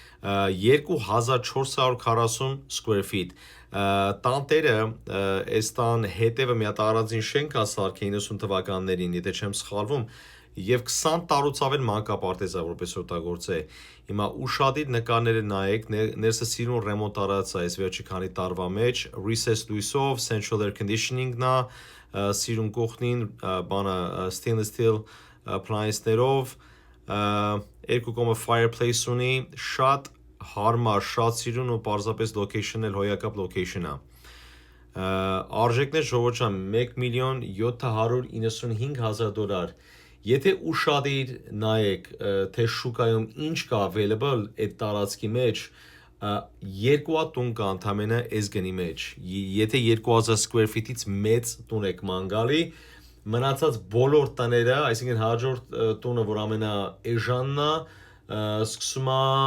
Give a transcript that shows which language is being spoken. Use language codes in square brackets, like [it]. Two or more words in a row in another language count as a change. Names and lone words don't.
[hy] 2440 [en] square feet, [hy] տանտերը, այս տան հետևը մի հատ առանձին շենք է սարքել 90 թվականներին, եթե չեմ սխալվում, և 20 տարուց ավել մանկապարտեզ է, որպես օգտագործ է, հիմա ուշադիր նկարները նայեք, ներսը սիրուն ռեմոնտ արած է այս վերջի քանի տարվա մեջ, recessed լույսով, [en] central air conditioning- [hy] ն է, սիրուն կողքնին, բանը [en] stainless steel appliance- [hy] ներով, 2 կողմը fireplace ունի, շատ հարմար, շատ սիրուն ու պարզապես location-ն էլ հոյակապ location է։ Արժեքներ ժողովուրդ, $1,795,000, եթե ուշադիր նայեք, թե շուկայում ինչ կա available այդ տարածքի մեջ, երկու տուն կա ընդամենը այս գնի մեջ, եթե 2000 [en] square feet- [hy] ից մեծ տուն եք ման գալի, մնացած բոլոր տները, այսինքն հաջորդ տունը, որ ամենաէժանն է, սկսում է